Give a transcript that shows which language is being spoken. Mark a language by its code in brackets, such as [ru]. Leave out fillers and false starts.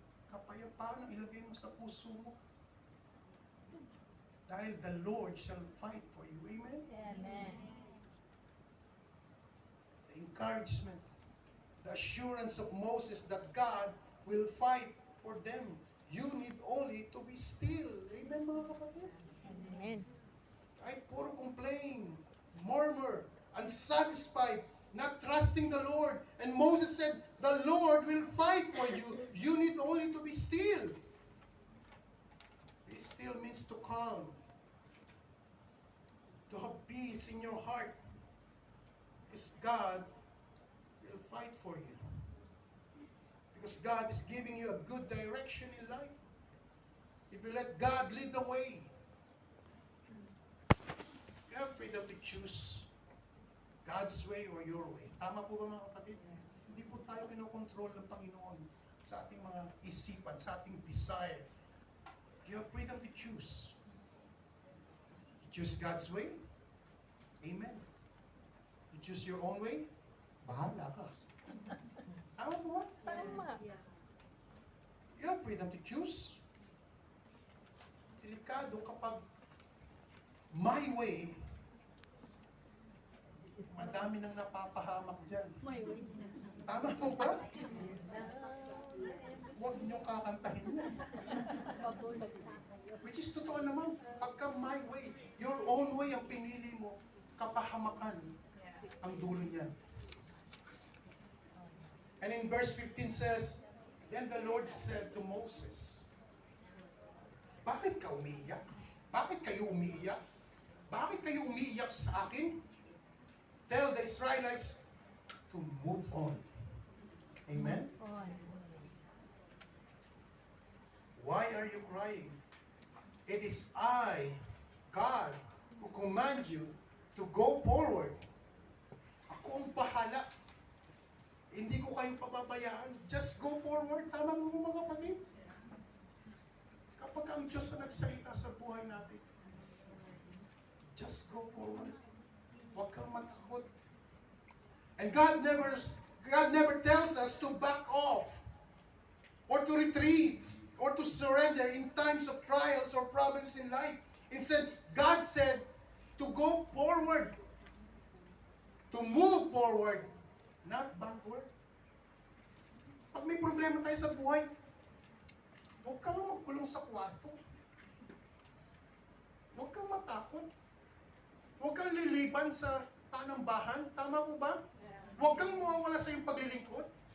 [tl] Kapayapaan ang ilagay mo sa puso mo. Dahil [en] the Lord shall fight for you. Amen? Amen. The encouragement, the assurance of Moses that God will fight for them. You need only to be still. [tl] Amen, mga kapatid? Amen. Kahit puro [en] complain, murmur, unsatisfied, not trusting the Lord. And Moses said, the Lord will fight for you. You need only to be still. Be still means to calm. To have peace in your heart. Because God will fight for you. Because God is giving you a good direction in life. If you let God lead the way, you have freedom to choose God's way or your way. [tl] Tama po ba, mga kapatid? Hindi po tayo kinokontrol ng Panginoon sa ating mga isipan, sa ating desire. [en] You have freedom to choose. You choose God's way? Amen. You choose your own way? [tl] Bahala ka. Tama po ba? Tama. [en] You have freedom to choose. [tl] Delikado kapag [en] my way, [tl] madami dami nang napapahamak dyan. May way. Tama po ba? Huwag niyong kakantahin yan. Pabulag na kayo. [en] Which is [tl] totoo naman. Pagka [en] my way, your own way [tl] ang pinili mo, kapahamakan ang dulo niyan. [en] And in verse 15 says, Then the Lord said to Moses, [tl] Bakit ka umiiyak? Bakit kayo umiiyak? Bakit kayo umiiyak sa akin? [en] Tell the Israelites to move on. Amen? On. Why are you crying? It is I, God, who command you to go forward. [tl] Ako ang bahala. Hindi ko kayo pababayaan. [en] Just go forward. [tl] Tama mo mga kapatid? Kapag ang Diyos na nagsalita sa buhay natin, [en] just go forward. [tl] Huwag kang matakot. [en] And God never tells us to back off or to retreat or to surrender in times of trials or problems in life. Instead, God said to go forward, to move forward, not backward. [tl] Pag may problema tayo sa buhay, huwag kang magkulong sa kwarto. Huwag kang matakot. Huwag kang liliban sa panambahan. Tama po ba? Huwag kang mawawala sa iyong paglilingkod.